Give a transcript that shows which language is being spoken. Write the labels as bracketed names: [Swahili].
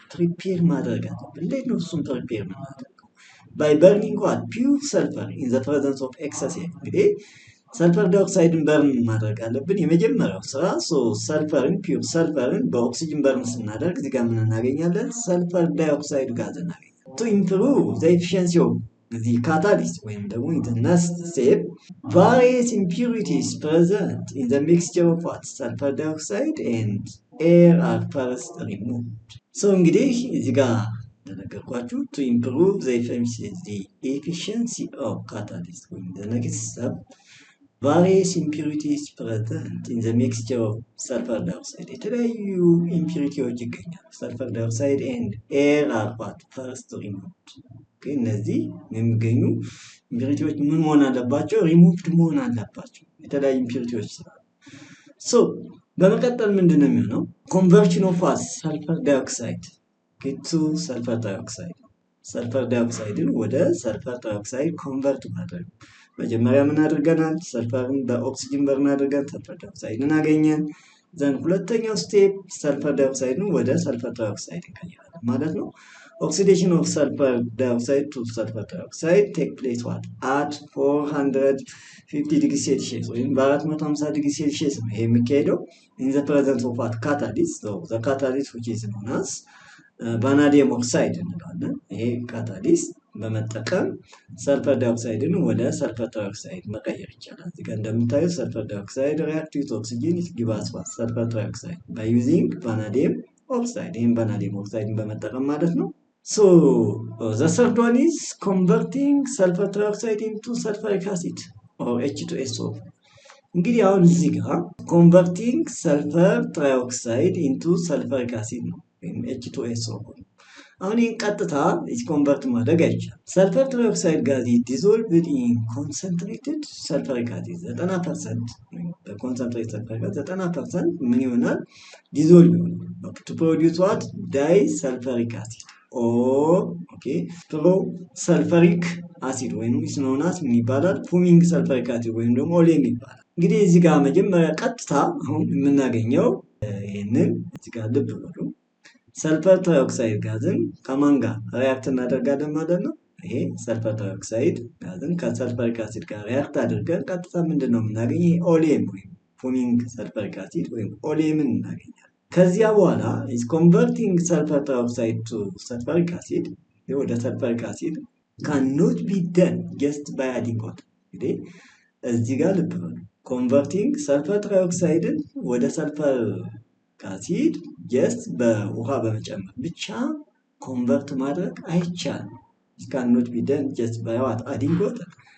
[Amharic] ፕሪፔር ማድረግ አለብን። እንዴት ነው እሱን ፕሪፔር የምናደርገው? ባይ በርኒንግ ዋት ፒውር ሰልፈር ኢን ዘ ፕሬዘንስ ኦፍ ኤክሰስ ኤር። እንግዲህ ሰልፈር ዳይኦክሳይድን በርን ማድረግ አለብን። የመጀመሪያው ስራ ሰልፈርን ፒውር ሰልፈርን በኦክሲጅን በርን ስናደርግ እዚህ ጋር ምን እናገኛለን? [English] ሰልፈር ዳይኦክሳይድ ጋዝ እናገኛለን። ቱ ኢምፕሩቭ ዘ ኤፊሺየንሲ ኦፍ the catalyst ወይም ደግሞ in the next step various impurities present in the mixture of what sulfur dioxide and air are first removed. So እንግዲህ እዚህ ጋር እንደነገርኳችሁ to improve the efficiency of catalyst ወይም the next step various impurities present in the mixture of sulfur dioxide የተለያዩ ኢምፒሪቲዎች ይገኛሉ። sulfur dioxide and air are what first removed። እነዚህ የሚገኙ ኢምፒሪቲዎች ምን መሆን አለባቸው? [Amharic] ሪሙቭድ መሆን አለባቸው። የተለያዩ ኢምፒሪቲዎች ስላሉ። ሶ በመቀጠል ምንድነው የሚሆነው? ኮንቨርሽን ኦፍ ሰልፈር ዳይኦክሳይድ ቱ ሰልፈር ትራይኦክሳይድ። ሰልፈር ዳይኦክሳይድን ወደ ሰልፈር ትራይኦክሳይድ ኮንቨርት ማድረግ። መጀመሪያ ምን አድርገናል? ሰልፈርን በኦክሲጅን በርን አድርገን ሰልፈር ዳይኦክሳይድን አገኘን። ዘን ሁለተኛው ስቴፕ ሰልፈር ዳይኦክሳይድን ወደ ሰልፈር ትራይኦክሳይድ እንቀይራለን ማለት ነው። Oxidation of sulfur dioxide to sulfur trioxide take place what? [English] At 450 degrees Celsius ወይም በ450 ዲግሪ ሴልሺየስ ነው ይሄ የሚካሄደው in the presence of what? Catalyst. [Amharic] So the catalyst which is known as vanadium oxide እንላለን። ይሄ ካታሊስት በመጠቀም ሰልፈር ዳይኦክሳይድን ወደ ሰልፈር ትራይኦክሳይድ መቀየር ይቻላል። እዚህ ጋር እንደምታዩት ሰልፈር ዳይኦክሳይድ react with oxygen it gives us what? [English] ሰልፈር ትራይኦክሳይድ by using vanadium oxide። ይሄን vanadium oxide በመጠቀም ማለት ነው። So the third one is converting sulfur trioxide into sulfuric acid or H2SO4። [Amharic] እንግዲህ አሁን እዚህ ጋር converting sulfur trioxide into sulfuric acid ነው ወይም H2SO4። አሁን ይህን ቀጥታ ኮንቨርት ማድረግ አይቻልም። ሰልፈር ትራይኦክሳይድ ጋዝ ዲዞልቭድ ኢን ኮንሰንትሬትድ ሰልፈሪክ አሲድ 90% በኮንሰንትሬት ሰልፈሪክ 90% ምን ይሆናል? ዲዞልቭ ይሆናል to produce what? ዳይ ሰልፈሪክ አሲድ ኦኬ ፕሮ ሰልፈሪክ አሲድ ወይም ስኖናስ ምን ይባላል? ፉሚንግ ሰልፈሪክ አሲድ ወይም ደግሞ ኦሌም ይባላል። እንግዲህ እዚህ ጋር መጀመሪያ ቀጥታ አሁን የምናገኘው ይሄንን እዚህ ጋር ልብ በሉ ሰልፈር ትራይኦክሳይድ ጋዝን ከማን ጋር ሪአክት እናደርጋለን ማለት ነው። ይሄ ሰልፈር ትራይኦክሳይድ ጋዝን ከሰልፈሪክ አሲድ ጋር ሪአክት አድርገን ቀጥታ ምንድነው የምናገኘው? ኦሌም ወይም ፉሚንግ ሰልፈሪክ አሲድ ወይም ኦሌምን እናገኛለን። [English] ከዚያ በኋላ is converting sulfur trioxide to sulfuric acid ወደ sulfuric acid cannot be done just by adding water እንግዲህ እዚህ ጋር ልብ በሉ converting sulfur trioxide ወደ sulfuric acid just በውሃ በመጨመር ብቻ ኮንቨርት ማድረግ አይቻልም it cannot be done just by what adding water